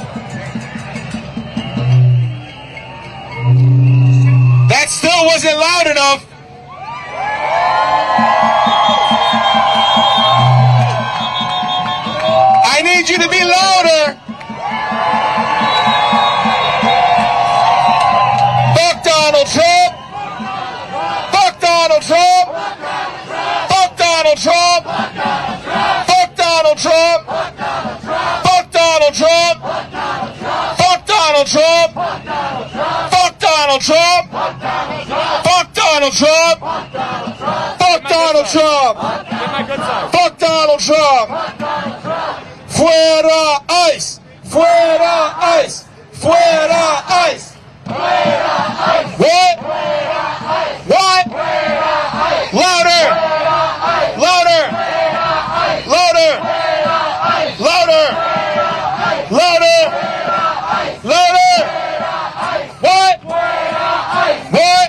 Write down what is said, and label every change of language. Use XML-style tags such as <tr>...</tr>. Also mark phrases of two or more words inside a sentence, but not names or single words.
<en>That still wasn't loud enough. I need you to be louder. Fuck Donald Trump. Fuck Donald Trump. Fuck Donald Trump. Fuck Donald Trump. Fuck Donald Trump. Fuck Donald Trump. Fuck Donald Trump. Fuck Donald Trump. Fuck Donald Trump. Fuck Donald Trump.</en> <es>Fuera ICE. Fuera ICE. Fuera ICE.</es> <en>What? What? Louder! Louder! Louder! Louder! Louder! Louder! What? What?</en>